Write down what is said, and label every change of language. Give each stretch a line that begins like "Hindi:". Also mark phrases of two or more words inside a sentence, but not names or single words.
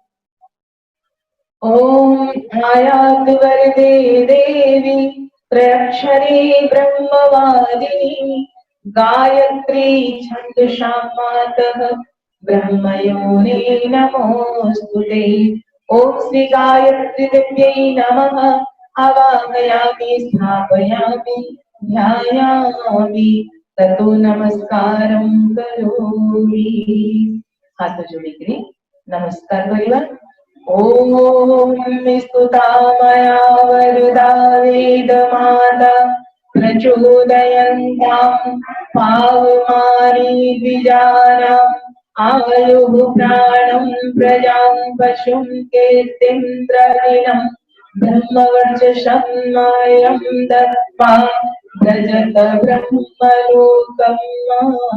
Sanskrit: ओम आयात वरदे देवी त्रयक्षरी ब्रह्मवादिनी गायत्री छन्दसां मातः ब्रह्मयोने नमोस्तुते। ओम श्री गायत्री देव्यै नमः आवाहयामि स्थापयामि ध्यायामि ततो नमस्कारं करोमि।
Odia: ହାତ ଯୋଡ଼ିକରି ନମସ୍କାର କରିବା।
Sanskrit: ओम स्तुता मया वरदा वेदमाता प्रचोदयन्तां पावमानि द्विजानाम् आयुः प्राणं प्रजां पशुं कीर्तिन्द्रविणं ब्रह्मवर्चसन्मयं दत्त्वा व्रजत ब्रह्मलोकम्।